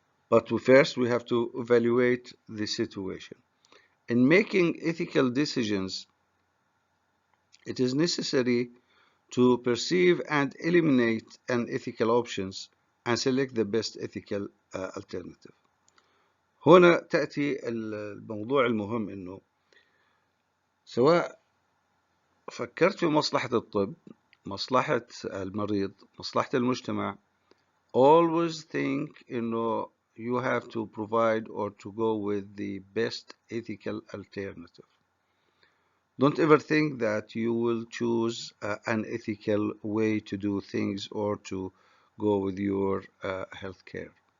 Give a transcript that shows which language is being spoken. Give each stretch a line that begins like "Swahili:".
English: But first we have to evaluate the situation. In making ethical decisions, it is necessary to perceive and eliminate unethical options and select the best ethical alternative.
Arabic: هنا تأتي الموضوع المهم انه سواء فكرت في مصلحة الطب، مصلحة المريض، مصلحة المجتمع.
English: Always think you have to provide or to go with the best ethical alternative. Don't ever think that you will choose an ethical way to do things or to go with your healthcare.